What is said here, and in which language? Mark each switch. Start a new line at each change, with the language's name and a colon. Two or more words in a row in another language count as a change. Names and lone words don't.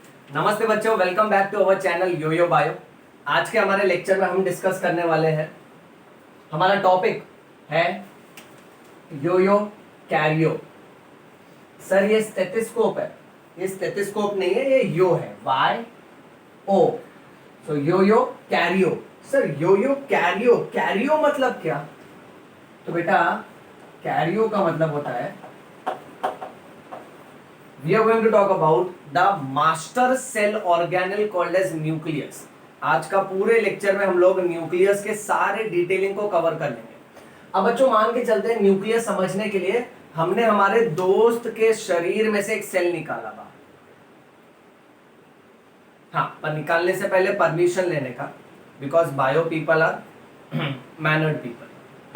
Hindi: नमस्ते बच्चों,
English: welcome back to our channel
Hindi: योयो बायो। आज के हमारे लेक्चर में हम डिस्कस करने वाले हैं, हमारा टॉपिक है योयो कैरियो। सर ये स्टेथोस्कोप है, ये स्टेथोस्कोप नहीं है, ये यो है, वाई ओ। सो योयो कैरियो। सर योयो कैरियो, कैरियो मतलब क्या? तो बेटा कैरियो का मतलब होता है,
English: we are going to talk about the master cell organelle called as nucleus।
Hindi: आज का पूरे लेक्चर में हम लोग न्यूक्लियस के सारे डिटेलिंग को कवर कर लेंगे। अब बच्चों मान के चलते हैं, न्यूक्लियस समझने के लिए हमने हमारे दोस्त के शरीर में से एक सेल निकाला बाहर। हाँ, पर निकालने से पहले परमिशन लेने का, बिकॉज
English: bio people are mannered people.